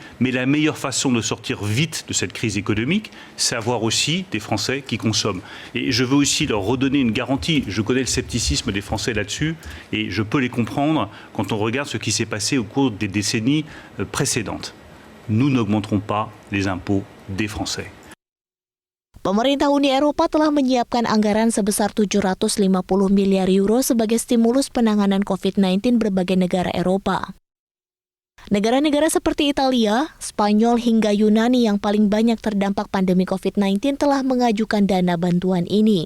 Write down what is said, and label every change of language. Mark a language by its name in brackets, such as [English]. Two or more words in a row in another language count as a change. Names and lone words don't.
[French] Mais la meilleure façon de sortir vite de cette crise économique, c'est avoir aussi des Français qui consomment. Et je veux aussi leur redonner une garantie. Je connais le scepticisme des Français là-dessus et je peux les comprendre quand on regarde ce qui s'est passé au cours des décennies précédentes. Nous n'augmenterons pas les impôts des Français. [Indonesian] Pemerintah Uni Eropa telah menyiapkan anggaran sebesar 750 miliar euro sebagai stimulus penanganan COVID-19 berbagai negara Eropa. Negara-negara seperti Italia, Spanyol, hingga Yunani yang paling banyak terdampak pandemi COVID-19 telah mengajukan dana bantuan ini.